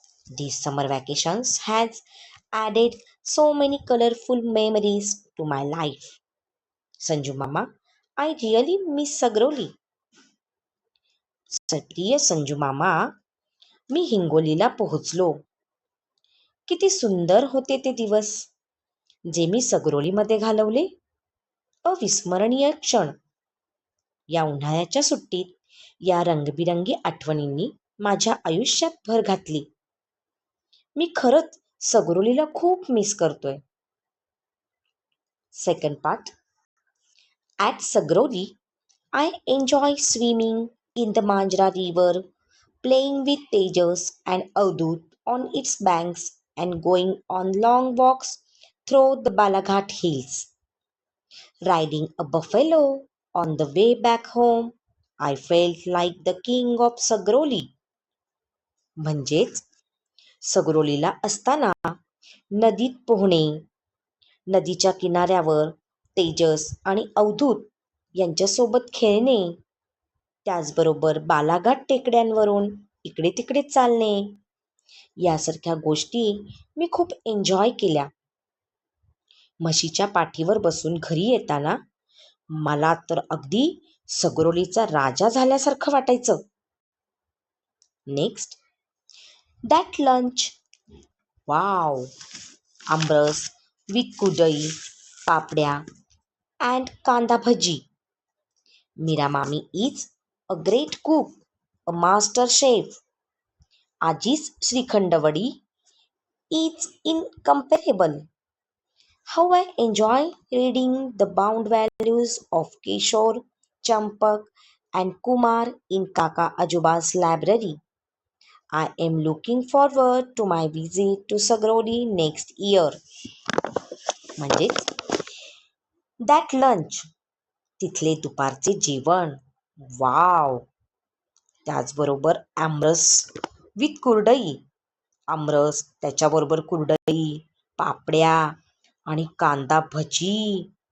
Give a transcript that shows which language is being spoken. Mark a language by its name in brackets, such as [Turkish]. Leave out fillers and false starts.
[English] These summer vacations has added so many colorful memories to my life. Sanju Mama, I really miss Sagroli. [Marathi] प्रिय संजू मामा, मी हिंगोलीला पोहोचलो. किती सुंदर होते ते दिवस जे मी सगरोलीमध्ये घालवले. अविस्मरणीय क्षण. या उन्हाळ्याच्या सुट्टीत या रंगबिरंगी आठवणींनी माझ्या आयुष्यात भर घातली. मी खरंच सगरोलीला खूप मिस करतोय. [English] Second part. At Sagroli I enjoy swimming in the Manjra River, playing with Tejas and Avdut on its banks, and going on long walks through the Balaghat hills. Riding a buffalo on the way back home, I felt like the king of Sagroli. [Marathi] म्हणजेच सगरोलीला असताना नदीत पोहणे, नदीच्या किनाऱ्यावर तेजस आणि अवधूत यांच्यासोबत खेळणे, त्याचबरोबर बालाघाट टेकड्यांवरून इकडे तिकडे चालणे यासारख्या गोष्टी मी खूप एन्जॉय केल्या. म्हशीच्या पाठीवर बसून घरी येताना मला तर अगदी सगरोलीचा राजा झाल्यासारखं वाटायचं. Next. That lunch. Wow. Aamras with कुडई, पापड्या and कांदा भजी. [English] Meera Mami is a great cook, a master chef. Aji's Srikhand is incomparable. How I enjoy reading the bound values of Kishore, Champak, and Kumar in Kaka Ajuba's library. I am looking forward to my visit to Sagrodi next year. [Marathi] म्हणजेच that lunch, तिथले दुपारचे जेवण. Wow. त्याचबरोबर आमरस with कुरडई, आमरस त्याच्याबरोबर कुरडई, पापड्या आणि कांदा भजी.